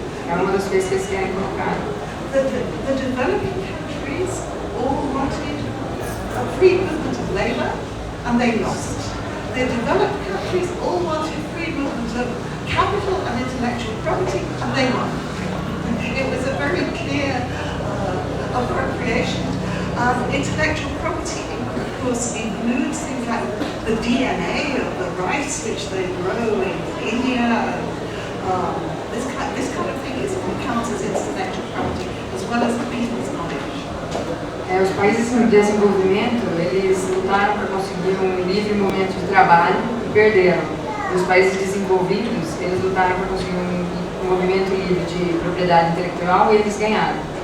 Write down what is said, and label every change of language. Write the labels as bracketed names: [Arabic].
[Portuguese] É uma das coisas que eles querem colocar. [English] The developing countries all wanted a free movement of labour, and they lost. The developed countries all wanted free movement of capital and intellectual property, and they won. It was a very clear appropriation. Intellectual property, of course, includes things like the DNA of the rice which they grow in India. This kind of thing is counts as intellectual property, as well as the people's knowledge. [Portuguese] Os países em desenvolvimento, eles lutaram para conseguir um livre movimento de trabalho e perderam. E os países desenvolvidos, eles lutaram para conseguir um movimento livre de propriedade intelectual e eles ganharam.